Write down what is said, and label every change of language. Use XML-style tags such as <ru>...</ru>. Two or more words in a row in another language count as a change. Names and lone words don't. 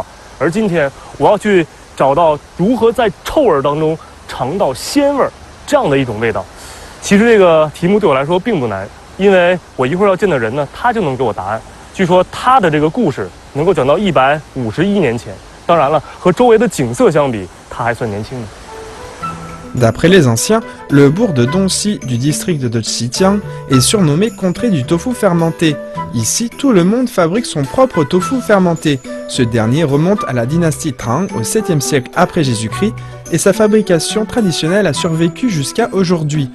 <zh>而今天我要去找到如何在臭味当中尝到鲜味这样的一种味道。其实这个题目对我来说并不难，因为我一会儿要见的人呢，他就能给我答案。据说他的这个故事能够讲到151年前，当然了，和周围的景色相比，他还算年轻的。</zh> <fr>D'après les anciens, le bourg de Donxi du district de Xitian est surnommé contrée du tofu fermenté. Ici, tout le monde fabrique son propre tofu fermenté. Ce dernier remonte à la dynastie Tang au 7e siècle après Jésus-Christ et sa fabrication traditionnelle a survécu jusqu'à aujourd'hui.</fr>